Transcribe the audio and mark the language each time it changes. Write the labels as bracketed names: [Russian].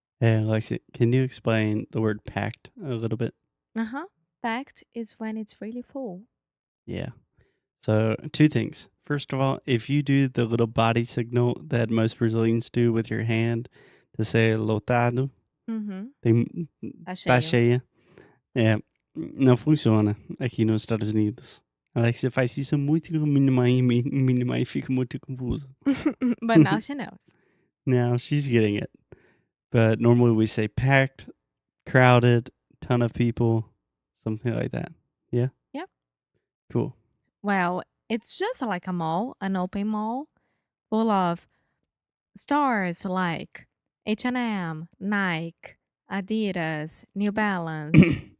[English] Hey, Alexia, can you explain the word packed a little bit? Uh huh. Packed is when it's really full. Yeah. So, two things. First of all, if you do the little body signal that most Brazilians do with your hand to say lotado, Mm-hmm. [Portuguese] tem, Tá tá cheia, é, não funciona aqui nos Estados Unidos. Alexia faz isso muito com minha mãe fica muito confusa. [English] But now she knows. Now she's getting it. But normally we say packed, crowded, ton of people, something like that. Yeah? Yep. Cool. Well, it's just like a mall, an open mall, full of stores like H&M, Nike, Adidas, New Balance.